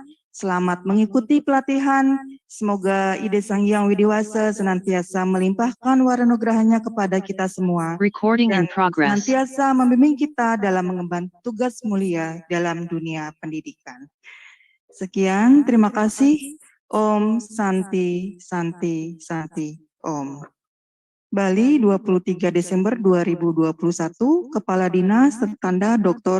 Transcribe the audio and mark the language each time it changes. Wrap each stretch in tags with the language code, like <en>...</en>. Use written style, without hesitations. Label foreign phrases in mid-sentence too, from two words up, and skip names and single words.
<id>Selamat mengikuti pelatihan. Semoga ide Sang Hyang Widi Wasa senantiasa melimpahkan waranugrahanya kepada kita semua.</id> <en>Recording in</en> <id>Dan</id> <en>progress.</en> <id>senantiasa membimbing kita dalam mengemban tugas mulia dalam dunia pendidikan. Sekian, terima kasih.</id> <sa>Om Santi, Santi, Santi, Om.</sa> <id>Bali, 23 Desember 2021, Kepala Dinas Tertanda Dr.</id>